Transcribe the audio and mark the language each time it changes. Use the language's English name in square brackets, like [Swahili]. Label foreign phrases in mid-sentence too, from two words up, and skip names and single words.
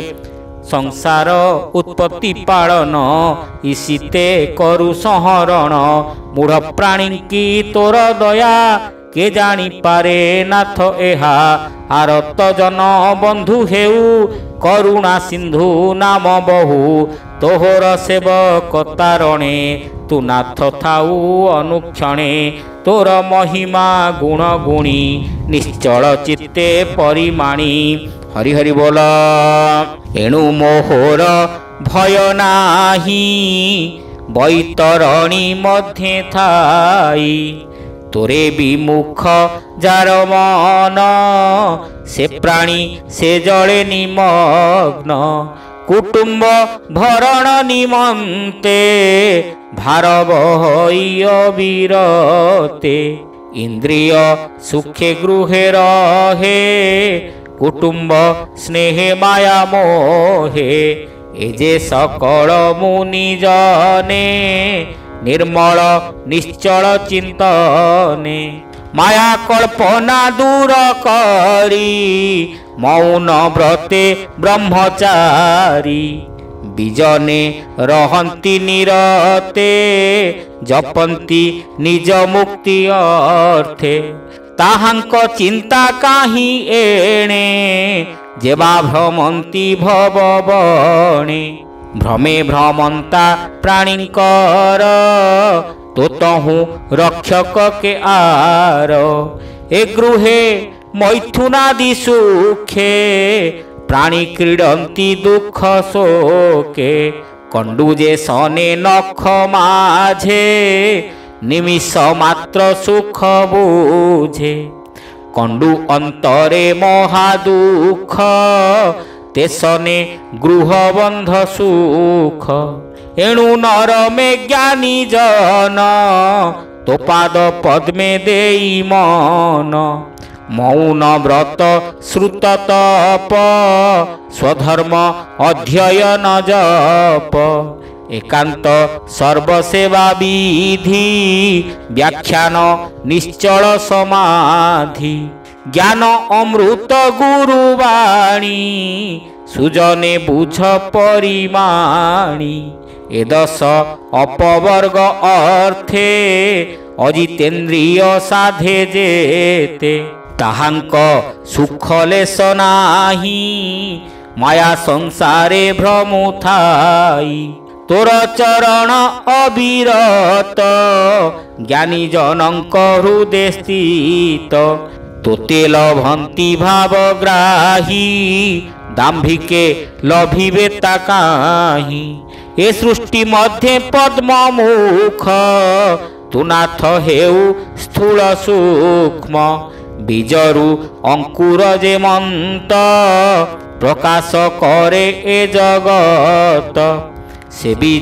[Odia] ସଂସାର ଉତ୍ପତ୍ତି ପାଳନ ଇସିତେ କରୁ ସଂହରଣ ମୂଢ଼ ପ୍ରାଣୀ କି ତୋର ଦୟା କେ ଜାଣି ପାରେ ନାଥ ଏହା ଆରତ ଜନ ବନ୍ଧୁ ହେଉ କରୁଣା ସିନ୍ଧୁ ନାମ ବହୁ ତୋହର ସେବକ ତାରଣେ ତୁ ନାଥ ଥାଉ ଅନୁକ୍ଷଣେ ତୋର ମହିମା ଗୁଣ ଗୁଣି ନିଶ୍ଚଳ ଚିତ୍ତେ ପରିମାଣି ହରି ହରି ବୋଲ ଏଣୁ ମୋହର ଭୟ ନାହିଁ ବୈତରଣୀ ମଧ୍ୟ ଥାଇ ତୋରେ ବିମୁଖ ଯାର ମନ ସେ ପ୍ରାଣୀ ସେ ଜଡ଼େ ନିମଗ୍ନ କୁଟୁମ୍ବ ଭରଣ ନିମନ୍ତେ ଭାର ବହଇ ଅବିରତେ ଇନ୍ଦ୍ରିୟ ସୁଖେ ଗୃହେ ରହେ କୁଟୁମ୍ବ ସ୍ନେହେ ମାୟା ମୋହେ ଏଯେ ସକଳ ମୁନି ଜନେ ନିର୍ମଳ ନିଶ୍ଚଳ ଚିନ୍ତନେ ମାୟା କଳ୍ପନା ଦୂର କରି ମୌନ ବ୍ରତେ ବ୍ରହ୍ମଚାରୀ ବିଜନେ ରହନ୍ତି ନିରତେ ଜପନ୍ତି ନିଜ ମୁକ୍ତି ଅର୍ଥେ ତାହାଙ୍କ ଚିନ୍ତା କାହିଁ ଏଣେ ଯେବା ଭ୍ରମନ୍ତି ଭବବଣେ ଭ୍ରମେ ଭ୍ରମନ୍ତା ପ୍ରାଣୀକର ତୋ ତହୁଁ ରକ୍ଷକ କେ ଆର ଏ ଗୃହେ ମୈଥୁନାଦି ସୁଖେ ପ୍ରାଣୀ କ୍ରୀଡନ୍ତି ଦୁଃଖ ଶୋକେ କଣ୍ଡୁଯେ ସନେ ନଖ ମାଝେ ନିମିଷ ମାତ୍ର ସୁଖ ବୁଝେ କଣ୍ଡୁ ଅନ୍ତରେ ମହାଦୁଃଖ ତେସନେ ଗୃହବନ୍ଧ ସୁଖ ଏଣୁ ନର ମେଁ ଜ୍ଞାନୀ ଜନ ତୋ ପାଦ ପଦ୍ମେ ଦେଇ ମନ ମୌନ ବ୍ରତ ଶ୍ରୁତ ତପ ସ୍ୱଧର୍ମ ଅଧ୍ୟୟନ ଜପ ଏକାନ୍ତ ସର୍ବସେବା ବିଧି ବ୍ୟାଖ୍ୟାନ ନିଶ୍ଚଳ ସମାଧି ଜ୍ଞାନ ଅମୃତ ଗୁରୁବାଣୀ ସୁଜନେ ବୁଝ ପରିମାଣି ଏଦଶ ଅପବର୍ଗ ଅର୍ଥେ ଅଜିତେନ୍ଦ୍ରିୟ ସାଧେ ଯେତେ ତାହାଙ୍କ ସୁଖ ଲେଶ ନାହିଁ ମାୟା ସଂସାରେ ଭ୍ରମୁଥାଇ ତୋର ଚରଣ ଅବିରତ ଜ୍ଞାନୀ ଜନକ ହୃଦୟ ସ୍ଥିତ ତୋତେ ଲଭନ୍ତି ଭାବଗ୍ରାହୀ ଦାମ୍ଭିକେ ଲଭିବେ ତା କାହିଁ ଏ ସୃଷ୍ଟି ମଧ୍ୟେ ପଦ୍ମମୁଖ ତୁ ନାଥ ହେଉ ସ୍ଥୂଳ ସୂକ୍ଷ୍ମ ବୀଜରୁ ଅଙ୍କୁର ଯେମନ୍ତ ପ୍ରକାଶ କରେ ଏ ଜଗତ ସେ ବୀଜ